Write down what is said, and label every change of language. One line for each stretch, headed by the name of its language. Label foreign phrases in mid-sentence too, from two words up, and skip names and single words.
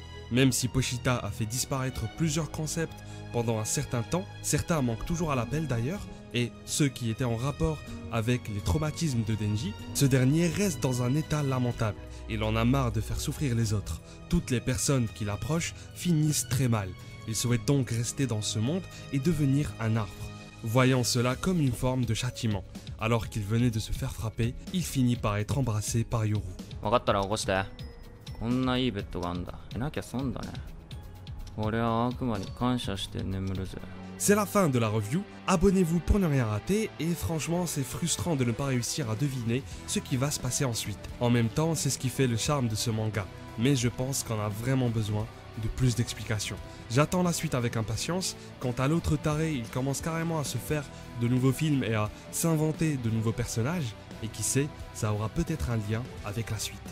French: Même si Pochita a fait disparaître plusieurs concepts pendant un certain temps, certains manquent toujours à l'appel d'ailleurs, et ceux qui étaient en rapport avec les traumatismes de Denji, ce dernier reste dans un état lamentable. Il en a marre de faire souffrir les autres. Toutes les personnes qui l'approchent finissent très mal. Il souhaite donc rester dans ce monde et devenir un arbre. Voyant cela comme une forme de châtiment, alors qu'il venait de se faire frapper, il finit par être embrassé par Yoru.
Japanese: 分かったら起こして。こんないいベッドがあんだ。寝なきゃ損だね。俺は悪魔に感謝して眠るぜ。
French: C'est la fin de la review, abonnez-vous pour ne rien rater et franchement c'est frustrant de ne pas réussir à deviner ce qui va se passer ensuite. En même temps c'est ce qui fait le charme de ce manga, mais je pense qu'on a vraiment besoin de plus d'explications. J'attends la suite avec impatience. Quant à l'autre taré, il commence carrément à se faire de nouveaux films et à s'inventer de nouveaux personnages, et qui sait, ça aura peut-être un lien avec la suite.